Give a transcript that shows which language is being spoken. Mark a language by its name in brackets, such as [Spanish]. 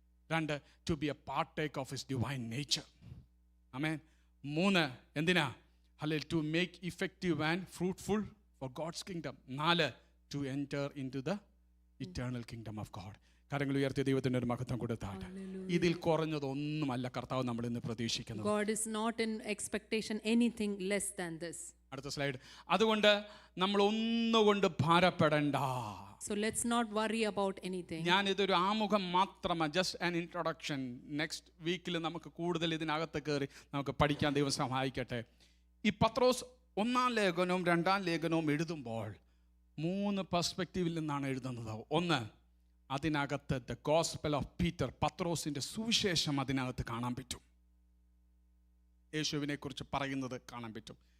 [English] 2, to be a partake of his divine nature. Amen. 3, എന്തിനാ? To make effective and fruitful for God's kingdom. 4, to enter into the eternal kingdom of God. [Malayalam] കരങ്ങൾ ഉയർത്തിയ ദൈവത്തിൻ്റെ ഒരു മഹത്വം കൊടുത്താട്ടെ. ഇതിൽ കുറഞ്ഞതൊന്നുമല്ല കർത്താവ് നമ്മൾ ഇന്ന് പ്രതീക്ഷിക്കുന്നത്. [English] God is not in expectation anything less than this. [Malayalam] അടുത്ത സ്ലൈഡ്. അതുകൊണ്ട് നമ്മൾ ഒന്നുകൊണ്ട് ഭാരപ്പെടണ്ട. [English] So let's not worry about anything. [Malayalam] ഞാൻ ഇതൊരു ആമുഖം മാത്രമാണ്, [English] Just an introduction. [Malayalam] നെക്സ്റ്റ് വീക്കിൽ നമുക്ക് കൂടുതൽ ഇതിനകത്ത് കയറി നമുക്ക് പഠിക്കാൻ ദൈവം സഹായിക്കട്ടെ. ഈ പത്രോസ് 1-ാം ലേഖനവും 2-ാം ലേഖനവും എഴുതുമ്പോൾ 3 പെർസ്പെക്റ്റീവിൽ നിന്നാണ് എഴുതുന്നത്. 1, അതിനകത്ത് ദ ഗോസ്പൽ ഓഫ് പീറ്റർ, പത്രോസിൻ്റെ സുവിശേഷം അതിനകത്ത് കാണാൻ പറ്റും, യേശുവിനെ കുറിച്ച് പറയുന്നത് കാണാൻ പറ്റും.